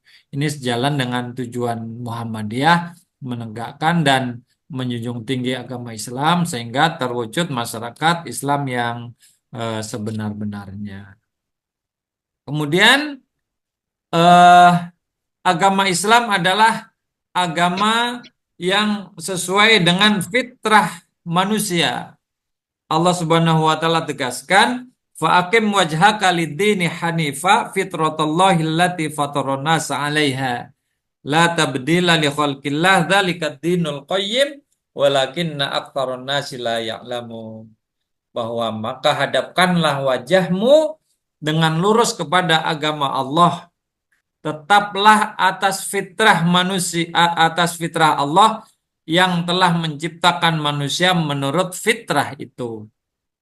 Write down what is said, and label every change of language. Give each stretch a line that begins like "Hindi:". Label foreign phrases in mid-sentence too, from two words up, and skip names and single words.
Indonesian: Ini sejalan dengan tujuan Muhammadiyah, menegakkan dan menjunjung tinggi agama Islam sehingga terwujud masyarakat Islam yang sebenar-benarnya. Kemudian agama Islam adalah agama yang sesuai dengan fitrah manusia.
Arabic: الله سبحانه وتعالى tegaskan, فأقم وجهك للدين حنيفا فطرت الله التي فطر الناس عليها لا تبديل لخلق الله ذلك الدين القيم ولكن أكثر الناس لا يعلمون.
Indonesian: Bahwa maka hadapkanlah wajahmu dengan lurus kepada agama Allah, tetaplah atas fitrah manusia, atas fitrah Allah yang telah menciptakan manusia menurut fitrah itu.